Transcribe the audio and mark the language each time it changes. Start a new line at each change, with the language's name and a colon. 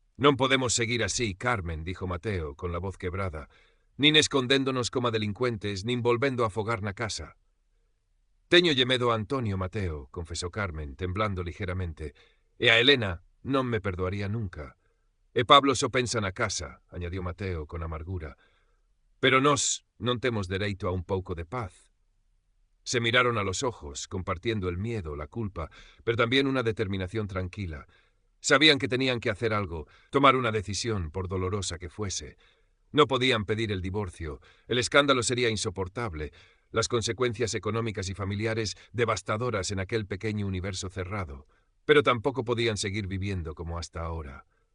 Galician: «Non podemos seguir así, Carmen»,
Spanish: dijo Mateo, con la voz quebrada,
Galician: «nin escondéndonos como delincuentes, nin volvendo a afogar na casa». «Téñolle medo a Antonio, Mateo»,
Spanish: confesó Carmen, temblando ligeramente,
Galician: «e a Elena non me perdoaría nunca. E Pablo so pensa na casa,
Spanish: añadió Mateo con amargura.
Galician: Pero nós non temos dereito a un pouco de paz.
Spanish: Se miraron a los ojos, compartiendo el miedo, la culpa, pero también una determinación tranquila. Sabían que tenían que hacer algo, tomar una decisión, por dolorosa que fuese. No podían pedir el divorcio, el escándalo sería insoportable, las consecuencias económicas y familiares devastadoras en aquel pequeño universo cerrado, pero tampoco podían seguir viviendo como hasta ahora.